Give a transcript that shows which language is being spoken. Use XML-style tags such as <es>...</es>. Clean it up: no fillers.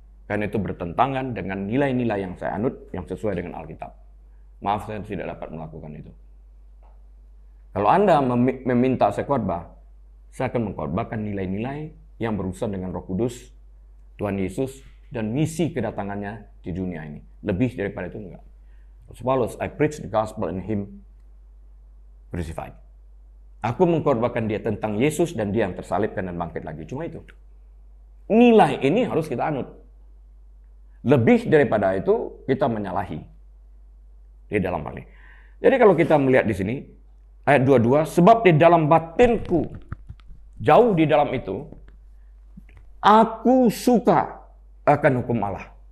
<id>Karena itu bertentangan dengan nilai-nilai yang saya anut, yang sesuai dengan Alkitab. Maaf, saya tidak dapat melakukan itu. Kalau Anda meminta saya khotbah, saya akan mengkhotbahkan nilai-nilai yang berurusan dengan Roh Kudus, Tuhan Yesus, dan misi kedatangannya di dunia ini. Lebih daripada itu enggak.</id> <en>Paulus, I preach the gospel in him crucified.</en> <id>Aku mengkhotbahkan dia tentang Yesus dan dia yang tersalibkan dan bangkit lagi. Cuma itu. Nilai ini harus kita anut. Lebih daripada itu, kita menyalahi di dalam hal ini. Jadi kalau kita melihat di sini, ayat 22, sebab di dalam batinku, jauh di dalam itu, aku suka akan hukum Allah.</id>